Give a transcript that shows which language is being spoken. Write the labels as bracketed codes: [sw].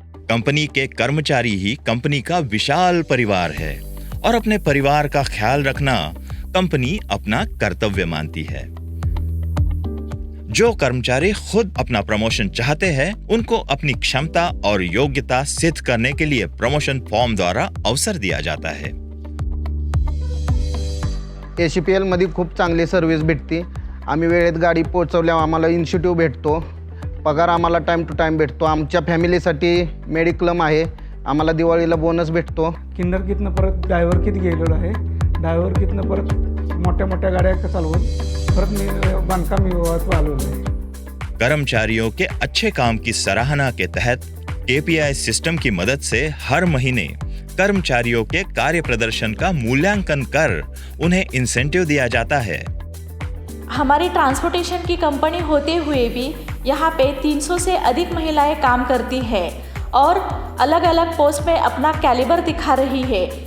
[hi] Company के कर्मचारी ही company का विशाल परिवार है और अपने परिवार का ख्याल रखना कंपनी अपना कर्तव्य मानती है। जो कर्मचारी खुद अपना प्रमोशन चाहते हैं, उनको अपनी क्षमता और योग्यता सिद्ध करने के लिए प्रमोशन फॉर्म द्वारा अवसर दिया जाता है। [mr] ACPL मध्ये खूप चांगली सर्व्हिस भेटते। आम्ही वेळेत गाडी पोहोचवल्यावर आम्हाला इन्सेंटिव्ह भेटतो, पगार आम्हाला टाइम टू टाइम भेटतो। आमच्या फॅमिलीसाठी मेडिक्लेम आहे, आम्हाला दिवाळीला बोनस भेटतो। किन्नर कितनं परत ड्रायव्हर किती गेलेलो आहे, ड्रायव्हर कितनं परत मोठ्या मोठ्या गाड्या चालवून परत मी बांधकाम विभागात चालवलं आहे। [hi] कर्मचारियों के अच्छे काम की सराहना के तहत KPI सिस्टम की मदद से हर महीने कर्मचारियों के कार्य प्रदर्शन का मूल्यांकन कर उन्हें इंसेंटिव दिया जाता है। हमारी ट्रांसपोर्टेशन की कंपनी होते हुए भी यहाँ पे 300 से अधिक महिलाएं काम करती है और अलग अलग पोस्ट में अपना कैलिबर दिखा रही है।